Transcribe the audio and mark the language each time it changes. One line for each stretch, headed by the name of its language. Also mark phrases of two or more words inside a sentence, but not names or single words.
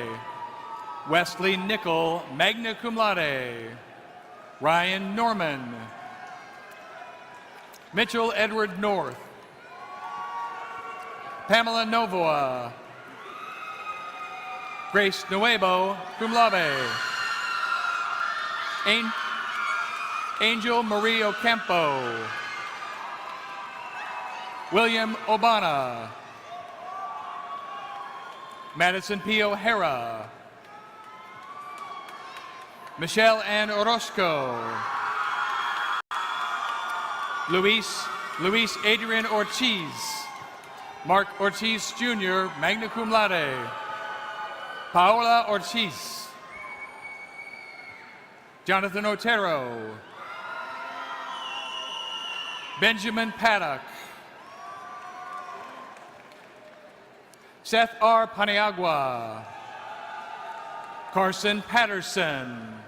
English: Wesley Nickel,
Latin: magna cum laude.
English: Ryan Norman. Mitchell Edward North. Pamela Novoa. Grace Nuevo,
Latin: cum laude.
English: Angel Marie Ocampo. William Obana. Madison P. O'Hara. Michelle Ann Orozco. Luis Adrian Ortiz. Mark Ortiz Jr.,
Latin: magna cum laude.
English: Paola Ortiz. Jonathan Otero. Benjamin Paddock. Seth R. Paniagua. Carson Patterson.